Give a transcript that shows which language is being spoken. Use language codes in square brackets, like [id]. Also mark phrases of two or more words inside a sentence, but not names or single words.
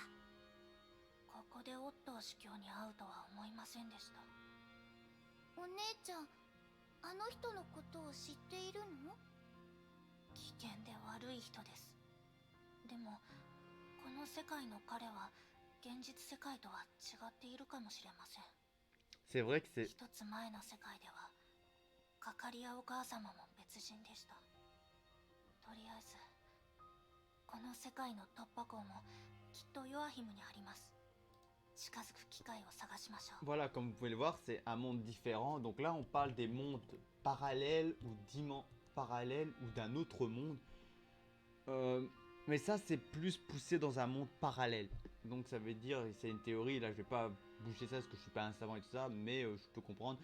[ja] ここでオットー司教に会うとは思いませんでした。お姉ちゃん、あの人のことを知っているの？危険で悪い人です。でもこの世界の彼は現実世界とは違っているかもしれません。 [fr] c'est vrai que c'est... [ja] 一つ前の世界ではかかりやお母様も別人でした。とりあえずこの世界の突破口もきっとヨアヒムにあります。近づく機会を探しましょう。 [fr] Voilà, comme vous pouvez le voir, c'est un monde différent. Donc là, on parle des mondes parallèles ou parallèles ou d'un autre monde. Mais ça, c'est plus poussé dans un monde parallèle. Donc ça veut dire, c'est une théorie, là je vais pas boucher ça parce que je suis pas un savant et tout ça, mais je peux comprendre.